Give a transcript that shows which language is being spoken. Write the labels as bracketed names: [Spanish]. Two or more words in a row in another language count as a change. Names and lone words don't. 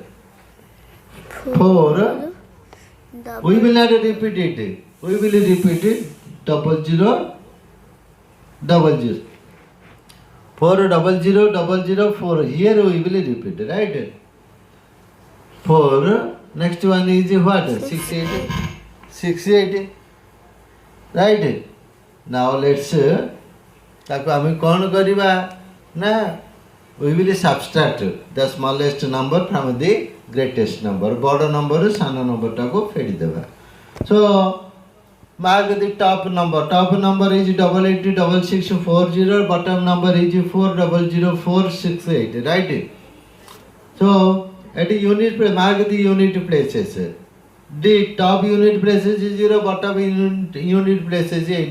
[English] 4 we will not repeat it we will repeat it 00 00 4 0 0 0 4 here we will repeat right 4 next one is what 68 right now let's [Odia] ତାକୁ ଆମେ କଣ କରିବା ନା [English] we will subtract the smallest number from the greatest number [Odia] ବଡ଼ ନମ୍ବର ସାନ ନମ୍ବର ଟାକୁ ଫେଡି ଦେବା [English] so mark the top number is 886640 bottom number is 400468 right so at a unit mark the unit places. The top unit places is 0, bottom unit places is 8.